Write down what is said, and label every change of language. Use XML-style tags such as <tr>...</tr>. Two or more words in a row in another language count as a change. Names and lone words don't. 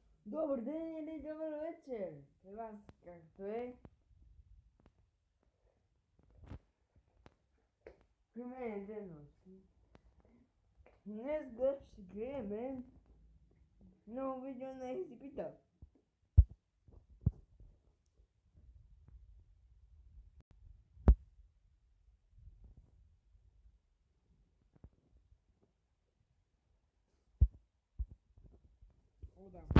<ru>Добрый день или добрый вечер.</ru> <bg>Для вас как е? При мен е ден нощи. Днес ще гледаме ново видео на scp-3008. О, да.</bg>